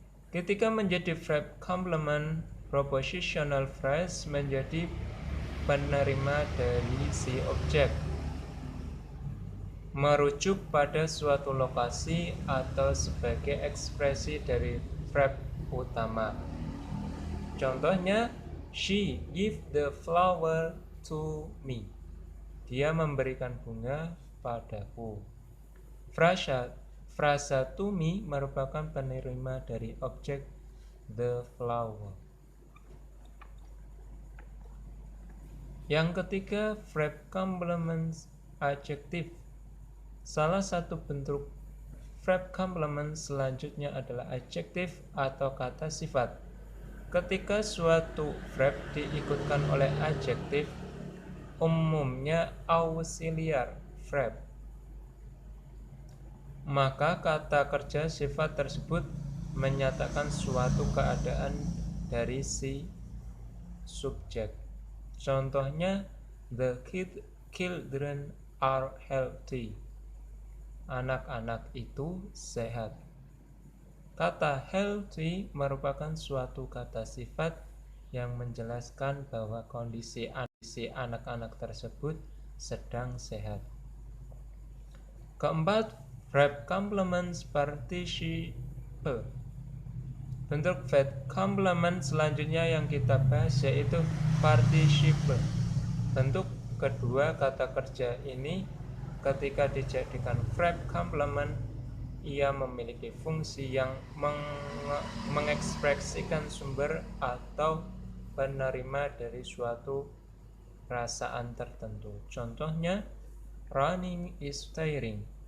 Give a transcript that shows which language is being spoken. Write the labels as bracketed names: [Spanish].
[Indonesian] Ketika menjadi verb complement, propositional phrase menjadi penerima dari si objek, merujuk pada suatu lokasi atau sebagai ekspresi dari verb utama. [English] Contohnya, she gave the flower to me. [Indonesian] Dia memberikan bunga padaku. Frasa to me merupakan penerima dari objek the flower. Yang ketiga, verb complements adjective. Salah satu bentuk verb complement selanjutnya adalah adjective atau kata sifat. Ketika suatu verb diikutkan oleh adjective, umumnya auxiliar verb, maka kata kerja sifat tersebut menyatakan suatu keadaan dari si subjek. [English] Contohnya, the children are healthy. [Indonesian] Anak-anak itu sehat. Kata healthy merupakan suatu kata sifat yang menjelaskan bahwa kondisi anak-anak tersebut sedang sehat. Keempat, verb complements participle. Bentuk verb complement selanjutnya yang kita bahas yaitu participle. Bentuk kedua kata kerja ini ketika dijadikan verb complement, ia memiliki fungsi yang mengekspresikan sumber atau penerima dari suatu perasaan tertentu. [English] Contohnya, running is tiring.